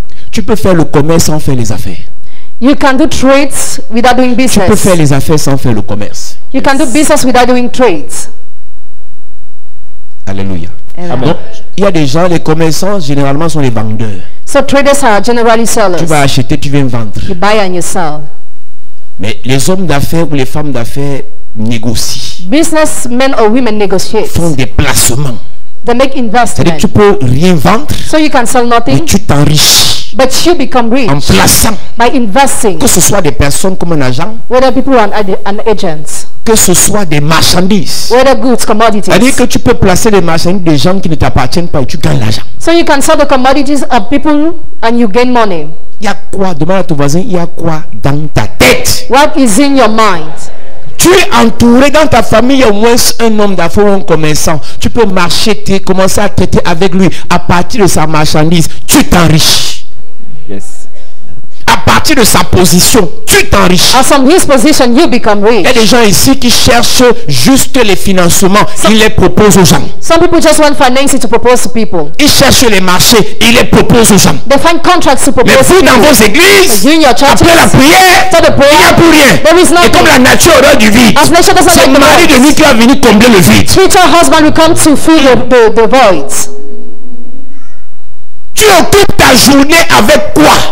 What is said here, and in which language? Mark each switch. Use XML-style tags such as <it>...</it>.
<fr>Tu peux faire le commerce sans faire les affaires.</fr> <en>You can do trades without doing</en> <fr>Tu peux faire</fr> <en>business.</en> <fr>les affaires sans faire le commerce.</fr> <en>You can do business without doing trades.</en> <fr>Alléluia.</fr> <en>Amen.</en> <fr>Donc, il y a des gens, les commerçants, généralement, sont les vendeurs.</fr> <en>So traders are generally</en> <fr>Tu</fr> <en>sellers.</en> <fr>vas acheter, tu viens vendre.</fr> <en>You buy and you sell.</en> <fr>Mais les hommes d'affaires ou les femmes d'affaires négocient,</fr> <en>Businessmen or women negotiate.</en> <fr>font des placements.</fr> <en>They make</en> <fr>C'est-à-dire</fr> <en>investment.</en> <fr>que tu peux rien vendre,</fr> <en>So you can sell</en> <fr>mais</fr> <en>nothing,</en> <fr>tu t'enrichis</fr> <en>but you become rich</en> <fr>en plaçant.</fr> <en>by investing.</en> <fr>Que ce soit des personnes comme un agent,</fr> <en>Whether people are an agent,</en> <fr>que ce soit des marchandises.</fr> <en>whether goods, commodities.</en> <fr>C'est-à-dire que tu peux placer des marchandises des gens qui ne t'appartiennent pas et tu gagnes l'argent.</fr> <en>So you can sell the commodities of people and you gain money.</en> <fr>Il y a quoi? Demande à ton voisin, il y a quoi dans ta tête?</fr> <en>What is in your mind?</en> <fr>Tu es entouré dans ta famille, il y a au moins un homme d'affaires ou un commerçant. Tu peux marcher, commencer à traiter avec lui. À partir de sa marchandise, tu t'enrichis.</fr> <en>Yes.</en> <fr>À partir de sa position, tu t'enrichis.</fr> <en>As from his position, you become</en> <fr>Il y a</fr> <en>rich.</en> <fr>des gens ici qui cherchent juste les financements. Ils les proposent aux gens.</fr> <en>Some people just want financing to propose to people.</en> <fr>Ils cherchent les marchés. Ils les proposent aux gens.</fr> <en>They find contracts to</en> <fr>Mais</fr> <en>propose to</en> <fr>vous, dans</fr> <en>people.</en> <fr>vos églises,</fr> <en>You in your churches,</en> <fr>après la prière,</fr> <en>after the</en> <fr>il n'y a</fr> <en>prayer,</en> <fr>plus rien.</fr> <en>there is</en> <fr>Et</fr> <en>nothing.</en> <fr>comme la nature aurait du vide,</fr> <en>As nature doesn't</en> <fr>c'est</fr> <en>like</en> <fr>le</fr> <en>the</en> <fr>mari de</fr> <en>voids.</en> <fr>nuit qui va venir combler le vide.</fr> <en>Future husband will come to fill the voids.</en> <fr>Tu occupes ta journée avec quoi?</fr>